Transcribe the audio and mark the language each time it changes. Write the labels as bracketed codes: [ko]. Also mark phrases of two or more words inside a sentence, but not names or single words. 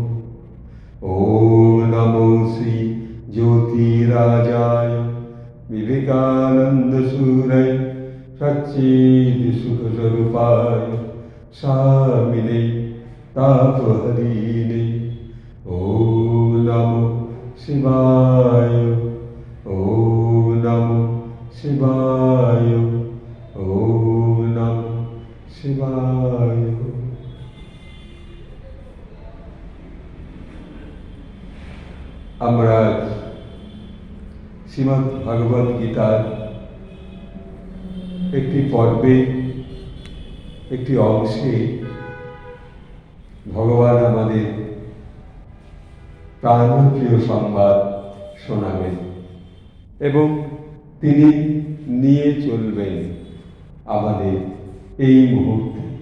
[sa] ॐ नमो श्री ज्योतिराजाय विवेकानन्दसूरय सच्चिदसुखस्वरूपाय स्वामिने तापहरिणे। ॐ नमो शिवाय, ॐ नमो शिवाय, ॐ नमो शिवाय। [bn] আমরা শ্রীমদ্ ভগবদ গীতার একটি পর্বে একটি অংশে ভগবান আমাদের প্রাণপ্রিয় সংবাদ শোনাবেন এবং তিনি নিয়ে চলবেন আমাদের এই মুহূর্তে।